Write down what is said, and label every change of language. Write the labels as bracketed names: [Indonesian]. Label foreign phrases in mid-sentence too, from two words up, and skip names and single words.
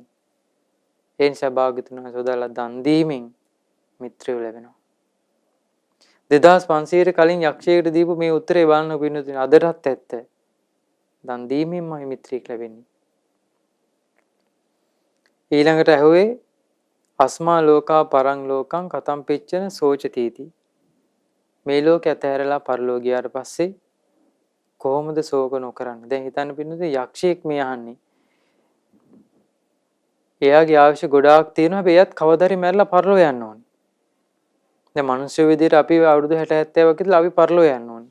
[Sinhala] ඒ නිසා භාග්‍යතුන් වහන්සේ වදාළා දන් දීමෙන් මිත්‍රයෝ ලැබෙනවා. 2500 කලින් යක්ෂයෙකුට දීපු මේ උත්තරේ බලන්න පින්නතුනි අදටත් ඇත්ත. දන් දීමෙන්මයි මිත්‍රයෙක් ලැබෙන්නේ. ඊළඟට ඇහුවේ [Pali] අස්මා ලෝකා පරං ලෝකං කතම් පිච්චන සෝචතීති. [Sinhala] මේ ලෝකේ ඇතහැරලා පරලෝ ගියාට පස්සේ කොහොමද ශෝක නොකරන්නේ? දැන් හිතන්න පින්නතුනි යක්ෂයෙක් මේ අහන්නේ. එයාගේ අවශ්‍ය ගොඩාක් තියෙනවා හැබැයි එයාත් කවදාරි මැරලා පරලෝ යන්න ඕනේ. දැන් මිනිස්සු විදිහට අපි අවුරුදු 60 70ක් ඉඳලා අපි පරලෝ යන්න ඕනේ.